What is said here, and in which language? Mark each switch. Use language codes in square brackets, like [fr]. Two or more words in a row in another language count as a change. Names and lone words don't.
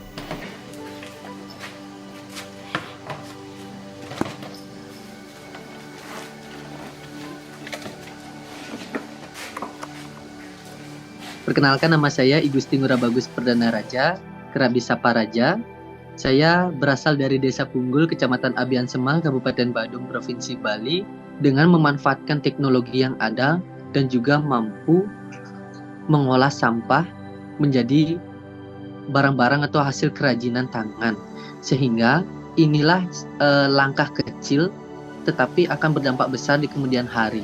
[id] Perkenalkan, nama saya Igusti Ngurah Bagus Perdana Raja, kerap disapa Raja. Saya berasal dari Desa Punggul, Kecamatan Abian Semal, Kabupaten Badung, Provinsi Bali, dengan memanfaatkan teknologi yang ada dan juga mampu mengolah sampah menjadi barang-barang atau hasil kerajinan tangan. Sehingga inilah langkah kecil tetapi akan berdampak besar di kemudian hari.